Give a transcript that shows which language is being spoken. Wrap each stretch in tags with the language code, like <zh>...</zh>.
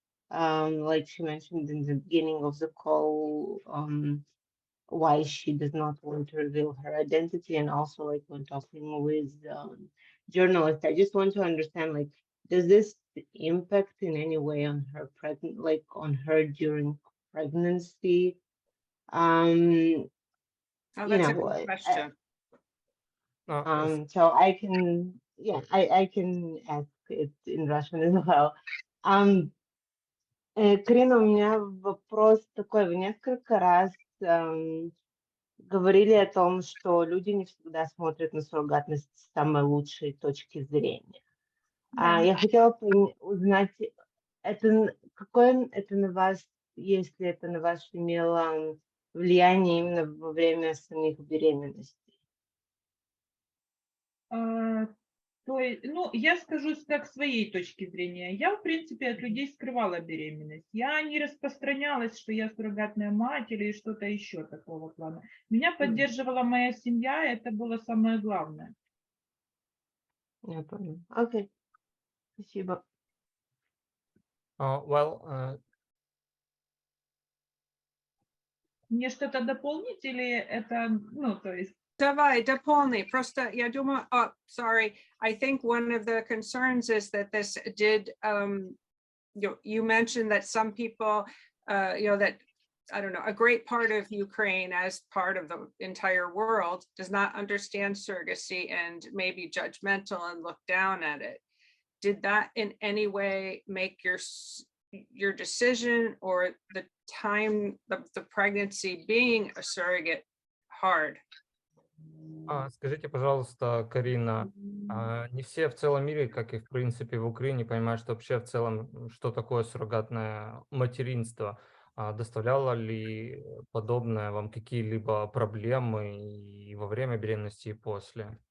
<en>Like she mentioned in the beginning of the call, why she does not want to reveal her identity, and also like when talking with journalists, I just want to understand, like, does this impact in any way on her on her during pregnancy? Oh, You that's a know, good question. so I can, yeah, I can ask it in Russian as well.</en> <ru>Карина, у меня вопрос такой. Вы несколько раз говорили о том, что люди не всегда смотрят на суррогатность с самой лучшей точки зрения. Да. Я хотела узнать, какое это на вас, если это на вас имело влияние именно во время самих беременностей? То есть, я скажу как своей точки зрения. Я, в принципе, от людей скрывала беременность. Я не распространялась, что я суррогатная мать или что-то еще такого плана. Меня поддерживала моя семья, это было самое главное. Я поняла. Окей. Спасибо.</ru> <en>Well,</en> <ru>Мне что-то дополнить или это, то есть... Давай, дополни. Просто я думаю,</ru> <en>oh, sorry. I think one of the concerns is that this did, you mentioned that some people, that, I don't know, a great part of Ukraine as part of the entire world does not understand surrogacy and may be judgmental and look down at it. Did that in any way make your decision or the time of the pregnancy being a surrogate hard?</en> <ru>Скажите, пожалуйста, Карина, не все в целом мире, как и в принципе в Украине, понимают, что вообще в целом, что такое суррогатное материнство. доставляло ли подобное вам какие-либо проблемы и во время беременности, и после?</ru>